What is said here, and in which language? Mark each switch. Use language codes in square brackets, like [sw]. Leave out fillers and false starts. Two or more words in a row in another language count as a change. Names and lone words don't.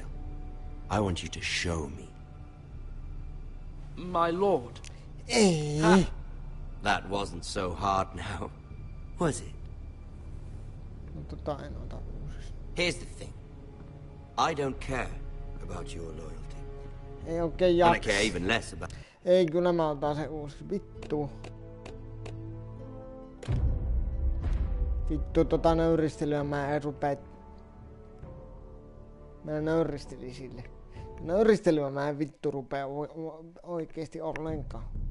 [en] I want you to show me. My lord. Ha! That wasn't so hard now, was it? Here's the thing. I don't care about your loyalty. [fi] Ei oikein [en] And I [fi] jaksa. [en] care even less about... [fi] Ei, kyllä mä otan se uusi. Vittu. Vittu, nöyristelyä mä en rupea... Mä nöyristelin sille. Nöyristelyä mä en vittu rupea oikeesti ollenkaan.